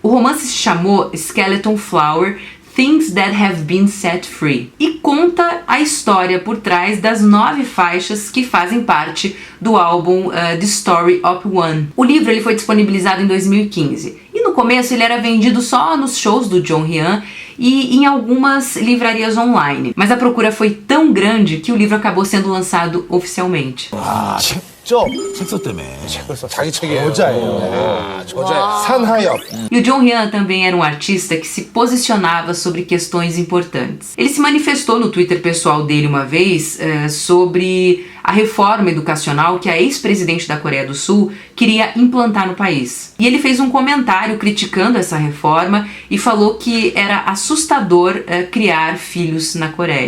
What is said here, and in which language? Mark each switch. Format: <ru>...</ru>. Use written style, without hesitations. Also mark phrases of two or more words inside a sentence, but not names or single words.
<pt>O romance se chamou Skeleton Flower: Things That Have Been Set Free, e conta a história por trás das 9 faixas que fazem parte do álbum The Story of One. O livro ele foi disponibilizado em 2015, e no começo ele era vendido só nos shows do Jonghyun e em algumas livrarias online, mas a procura foi tão grande que o livro acabou sendo lançado oficialmente.</pt> <ko>책서 때문에 자기 책이에요. 저자예요. 저자 산하엽.</ko> <pt>E o Jonghyun também era um artista que se posicionava sobre questões importantes. Ele se manifestou no Twitter pessoal dele uma vez sobre a reforma educacional que a ex-presidente da Coreia do Sul queria implantar no país. E ele fez um comentário criticando essa reforma e falou que era assustador criar filhos na Coreia.</pt>